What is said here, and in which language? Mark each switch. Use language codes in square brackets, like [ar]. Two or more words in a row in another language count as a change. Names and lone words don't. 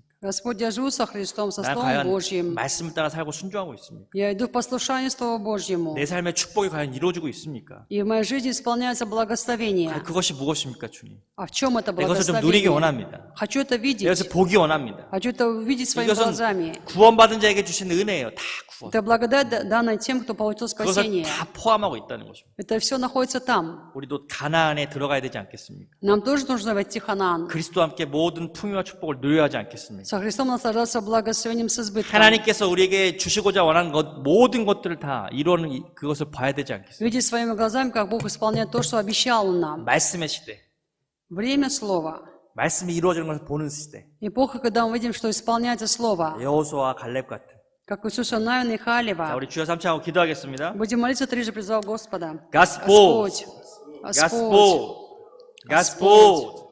[ru] Господь, я живу со Христом, со [ko] 난 [ru] Словом [ko] 과연 [ru] Божьим. [ko] 말씀을 따라 살고 순종하고 있습니까? [ru] Я иду в послушание Слова Божьему. [ko] 내 삶의 축복이 과연 이루어지고 있습니까? [ru] И в моей жизни исполняется благословение. [ko] 그것이 무엇입니까, 주님? [ru] А в чем это [ko] 이것을 좀 누리기 [ru] благословение? [ko] 원합니다. [ru] Хочу это видеть. [ko] 이것을 보기 원합니다. [ru] Хочу это увидеть своими [ko] 이것은 [ru] глазами. [ko] 구원받은 자에게 주신 은혜예요. 다 구원. [ru] Это благодать, данная тем, кто получил [ko] 그것을 [ru] спасение. [ko] 다 포함하고 있다는 것입니다. [ru] Это все находится там. [ko] 우리도 가나안에 들어가야 되지 않겠습니까? [ru] Нам тоже нужно войти в Ханаан. [ko] 그리스도와 함께 모든 풍요와 축복을 누려야 하지 않겠습니까? [ru] Со Христом наслаждаться благословением с избытком. [ko] 하나님께서 우리에게 주시고자 원하는 모든 것들을 다 이루는 그것을 봐야 되지 않겠습니까? [ru] Видеть своими глазами, как Бог исполняет то, что обещал Он нам. [ko] 말씀의 시대, [ru] Время Слова. [ko] 말씀이 이루어지는 것을 보는 시대. [ru] Эпоха, когда мы видим, что исполняется Слово. [ko] 여호수아와 갈렙 같은. [ru] Как Иисуса Навина и [ko] 자, [ru] Халева. [ko] 우리 주여 삼창하고 기도하겠습니다. [ru] Будем молиться трижды, призвав Господа. Господь, Господь. Господь, Господь.